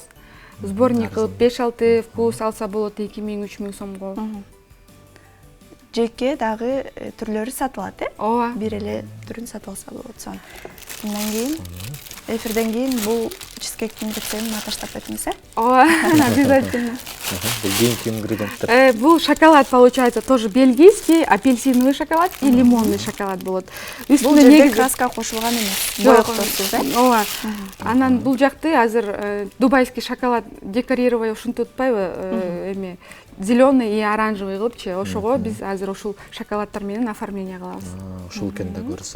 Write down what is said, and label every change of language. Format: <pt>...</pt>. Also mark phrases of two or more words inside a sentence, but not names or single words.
<ky>Сборник кылып 5-6 вкус алса болот 2000-3000 сомго. Жеке дагы түрлөрү сатылат, э? Ооба. Бир эле түрүн сатып алса болот. Сон. Андан кийин эфирден кийин бул чизкейктин рецептин аташтап кетиңиз, э? Ооба, обязательно. Бул кийинки ингредиенттер.</ky> <ru>Бул шоколад получается тоже бельгийский, апельсиновый шоколад и лимонный шоколад болот.</ru> <ky>Бул жерде краска кошулган эмес. Боектосуз, э? Ооба. Анан бул жакты азыр</ky> <ru>дубайский шоколад декорировать</ru> <ky>ушинтип атпайбы, эме</ky> <ru>зеленый и оранжевый</ru> <ky>кылыпчы. Ошого биз азыр ушул шоколаддар менен оформление кылабыз. Ушул экен да көрсө.</ky>